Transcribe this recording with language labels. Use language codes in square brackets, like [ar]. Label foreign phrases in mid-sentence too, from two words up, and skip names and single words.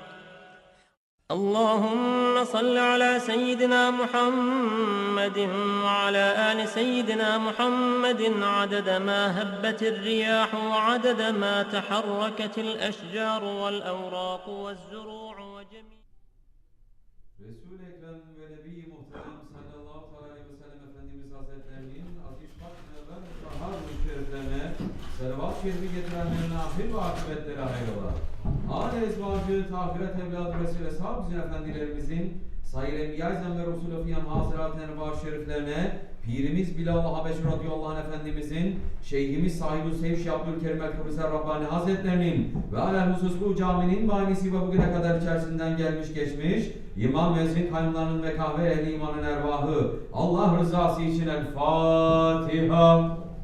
[ar] اللهم صل على سيدنا محمد وعلى آل سيدنا محمد عدد ما هبت الرياح وعدد ما تحركت الأشجار والأوراق والزروع وجميع [tr] Resul-i Ekrem ve Nebi-i Muhterem [ar] صلى الله عليه وسلم [tr] Efendimiz Hazretlerinin aziz şartına ve mutahhar-ı şeriflerine salavat-ı şerifi getirenlerine ahir ve akıbetleri hayrola. Âl-i ezvacı, tahiret evladı Resul-i Eshab-ı Efendilerimizin sayr-ı enbiya-i ve Resul-i Fiyam Hazirat-ı Envar şeriflerine Pirimiz Bilal-ı Habeşi [ar] رضي الله عنه [tr] Efendimizin, Şeyhimiz SahibulSaif Şeyh Abdulkerim Kibrisi Rabbani Hazretlerinin ve [ar] على الخصوص [tr] bu caminin banisi ve bugüne kadar içerisinden gelmiş geçmiş İmam Müezzin kaynlarının ve kahve ehli imanın ervahı Allah rızası için El Fatiha.